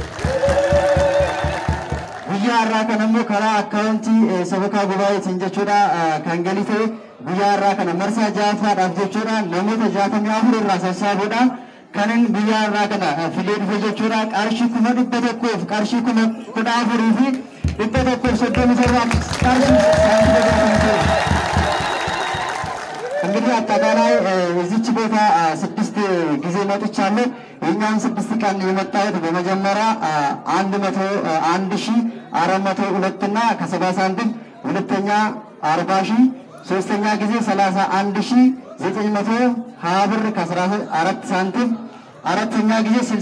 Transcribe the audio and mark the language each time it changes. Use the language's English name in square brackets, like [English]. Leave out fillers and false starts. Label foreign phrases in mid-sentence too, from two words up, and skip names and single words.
[Oromo] guyyaa irraa kan ammoo karaa akkaawuntii sabakaa gubaayeetiin jechuudha kan galii ta'e guyyaa irraa kana marsaa ja'affaadhaaf jechuudha namoota 64 irraa sassaabuudhaan kanin guyyaa irraa kana filee dhufe jechuudha qarshii 100,000 fi qarshii 14,000 fi 137 qarshii [Amharic] እንግዲህ አጠቃላይ እዚች ቦታ 6 ጊዜ መጥቻለሁ እኛን 6 ቀን የመጣሁት በመጀመሪያ 101,402 እና ከ70 ሳንቲም ሁለተኛ 40,000 ሶስተኛ ጊዜ 31,920 ብር ከ14 ሳንቲም አራተኛ ጊዜ